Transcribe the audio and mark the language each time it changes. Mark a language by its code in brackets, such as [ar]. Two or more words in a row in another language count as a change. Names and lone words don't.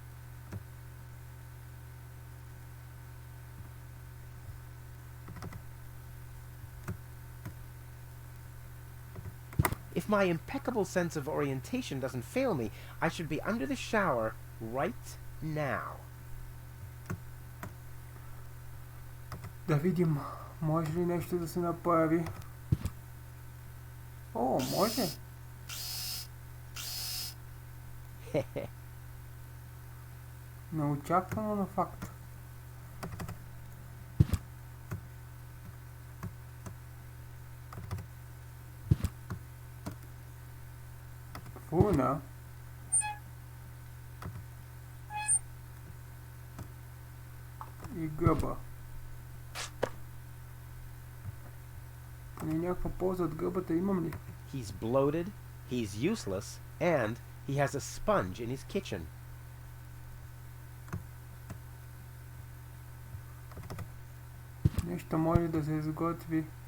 [en] If my impeccable sense of orientation doesn't fail me, I should be under the shower right now. [bg] да видим, може ли нещо да се направи. О, може. Неочаквано на факт. Фурна. И гъба. Поне някаква полза от гъбата имам ли? [en] He's bloated, he's useless, and he has a sponge in his kitchen. [bg] Нещо може да се изготви.